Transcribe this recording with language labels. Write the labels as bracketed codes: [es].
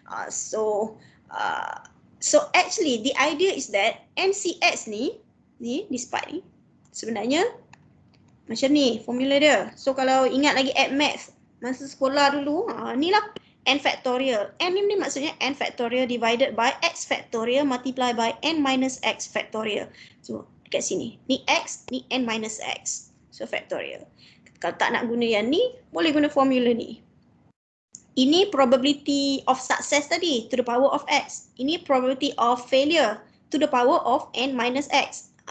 [en] So actually the idea is that NCX ni this part ni [ms] sebenarnya macam ni formula dia. So kalau ingat lagi add math masa sekolah dulu, ni lah n factorial. [en] N [ms] ni maksudnya [en] n factorial divided by x factorial multiply by n minus x factorial. [ms] So dekat sini, ni x, ni n minus x. So factorial. Kalau tak nak guna yang ni, boleh guna formula ni. [en] Ini probability of success tadi to the power of x. Ini probability of failure to the power of n minus x.